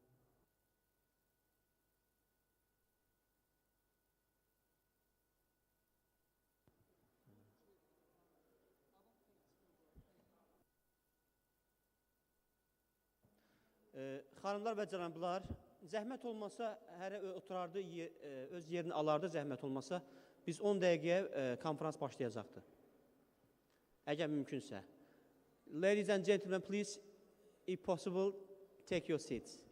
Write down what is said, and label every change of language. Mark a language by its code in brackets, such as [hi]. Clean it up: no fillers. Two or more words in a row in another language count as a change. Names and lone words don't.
[az] Xanımlar və cənablar, zəhmət olmasa, hərə oturardı, öz yerini alardı, zəhmət olmasa, biz 10 dəqiqəyə konferans başlayacaqdır. Əgər mümkünsə. [en] Ladies and gentlemen, please, if possible, take your seats.